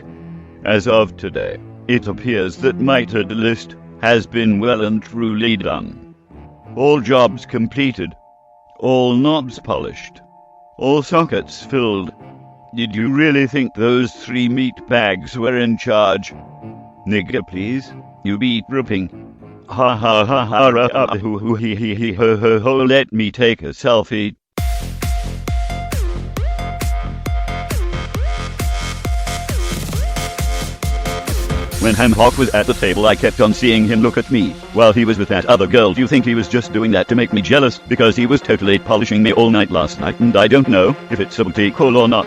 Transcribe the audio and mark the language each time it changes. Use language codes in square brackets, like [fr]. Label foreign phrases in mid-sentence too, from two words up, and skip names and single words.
[en] As of today, it appears that my to-do list has been well and truly done. All jobs completed. All knobs polished. All sockets filled. Did you really think those 3 meat bags were in charge? Nigga, please. You be ripping. Ha ha ha ha ra ha hoo hoo hee hee hee ho ho ho. Let me take a selfie. When Hock was at the table, I kept on seeing him look at me while he was with that other girl. Do you think he was just doing that to make me jealous? Because he was totally polishing me all night last night, and I don't know if it's a booty call or not.